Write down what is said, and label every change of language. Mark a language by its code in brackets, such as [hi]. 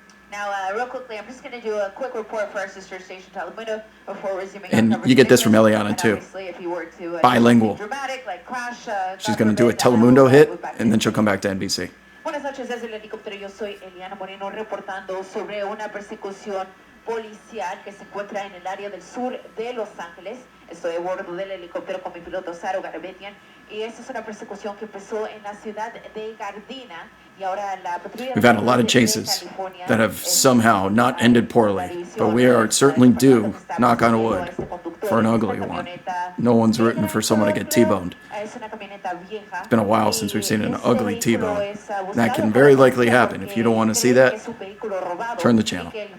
[en] Now, real quickly, I'm just going to do a quick report for our sister station Telemundo before resuming. And you get this from Eliana too. Bilingual. She's going to do a Telemundo hit, and then she'll come back to NBC. [es] Buenas noches desde el helicóptero. Yo soy Eliana Moreno reportando sobre una persecución policial que se encuentra en el área del sur de Los Ángeles. Estoy a bordo del helicóptero con mi piloto Saro Garabetian y esta es una persecución que empezó en la ciudad de Gardena. [en] We've had a lot of chases that have somehow not ended poorly, but we are certainly due, knock on wood, for an ugly one. No one's rooting for someone to get T-boned. It's been a while since we've seen an ugly T-bone. That can very likely happen. If you don't want to see that, turn the channel.